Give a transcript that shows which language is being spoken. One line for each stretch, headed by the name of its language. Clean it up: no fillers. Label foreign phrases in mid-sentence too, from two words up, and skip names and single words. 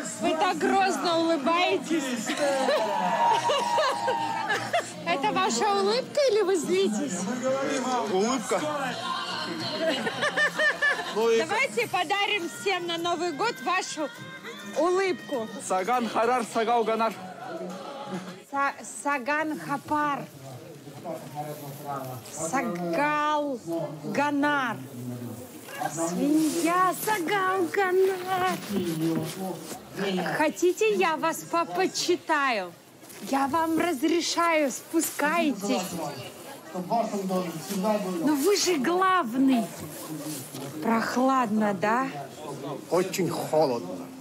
Russian: Вы так грозно улыбаетесь. Это ваша улыбка или вы злитесь? Улыбка. Давайте подарим всем на Новый год вашу улыбку. Саган Харар Сагауганар. Саган Хапар. Сагал Ганар. Свинья Сагал Ганар. Хотите, я вас почитаю? Я вам разрешаю, спускайтесь. Но вы же главный. Прохладно, да? Очень холодно.